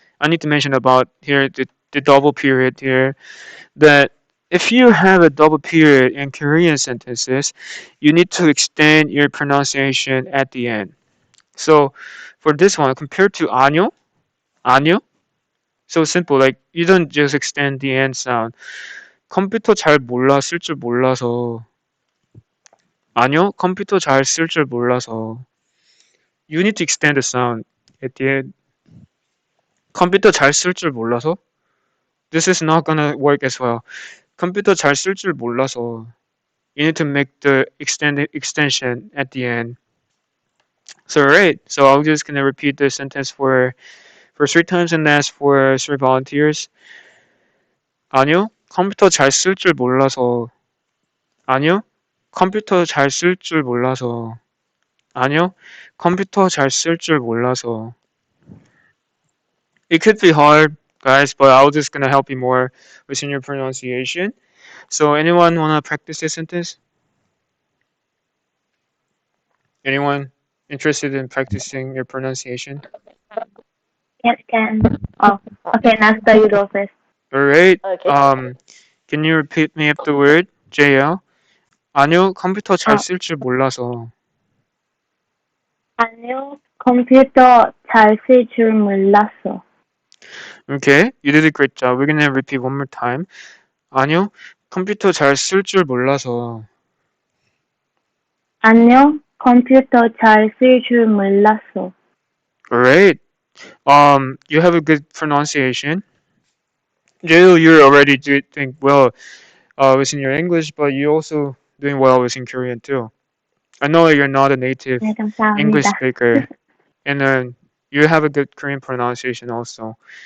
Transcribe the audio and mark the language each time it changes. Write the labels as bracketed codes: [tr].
[en] I need to mention about here the double period here. That if you have a double period in Korean sentences, you need to extend your pronunciation at the end. So for this one, compared to 아니요, 아니요, so simple. Like you don't just extend the end sound. [ko] 컴퓨터 잘 몰라 쓸 줄 몰라서. 아니요, 컴퓨터 잘 쓸 줄 몰라서. [en] You need to extend the sound at the end. [ko] 컴퓨터 잘 쓸 줄 몰라서. [en] This is not gonna work as well. [ko] 컴퓨터 잘 쓸 줄 몰라서. [en] You need to make the extension at the end. So right. So I'm just gonna repeat the sentence for 3 times and ask for 3 volunteers. [ko] 아니요, 컴퓨터 잘 쓸 줄 몰라서. 아니요, 컴퓨터 잘 쓸 줄 몰라서. 아니요, 컴퓨터 잘 쓸 줄 몰라서. [en] It could be hard, guys, but I'm just gonna help you more with your pronunciation. So anyone wanna practice this sentence? Anyone interested in practicing your pronunciation? Yes, can. Oh, okay, Nasta, you go first. All right. Okay. Can you repeat me up the word, JL? [ko] 아니요, 컴퓨터 잘 어, 쓸 줄 몰라서. 아니요, 컴퓨터 잘 쓸 줄 몰랐어. [en] Okay, you did a great job. We're gonna repeat one more time. [ko] 아니요, 컴퓨터 잘 쓸 줄 몰라서. 안녕, 컴퓨터 잘 쓸 줄 몰랐어. [en] Alright, You have a good pronunciation. You're already doing well within your English, but you're also doing well within Korean too. I know you're not a native [ko] 네, [en] English [ko] 감사합니다. [en] speaker, and then you have a good Korean pronunciation also.